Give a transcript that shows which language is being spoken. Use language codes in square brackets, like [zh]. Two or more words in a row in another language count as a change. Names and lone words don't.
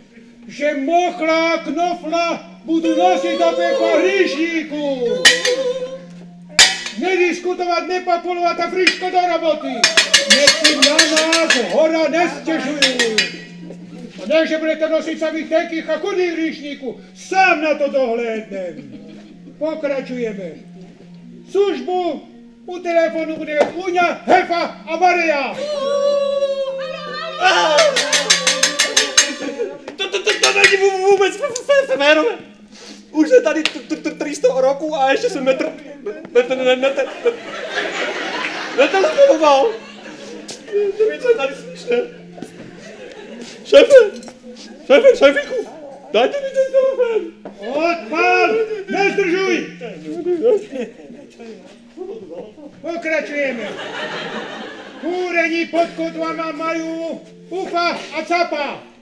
[sk] Že mochla a knofla budú nosiť do pekla hríšníku. Nediskutovať, nepapulovať a friško do roboty. Nech si na nás hora nestežujú. A nechže budete nosiť sa vy tekých a chudých hríšníku, sám na to dohlédnem. [cs] Pokračujeme. Službu u telefonu bude Uňa, Hefa a Maria. To není vůbec férové. Už je tady 300 roků a ještě jsem netelefonoval. To je tady slyšné. [sk] Šéfiku, dajte mi ten telefon. [cs] Odpal, nezdržuj. Pokračujeme. [sk] Kúrení pod kotvama majú Pufa a Capa.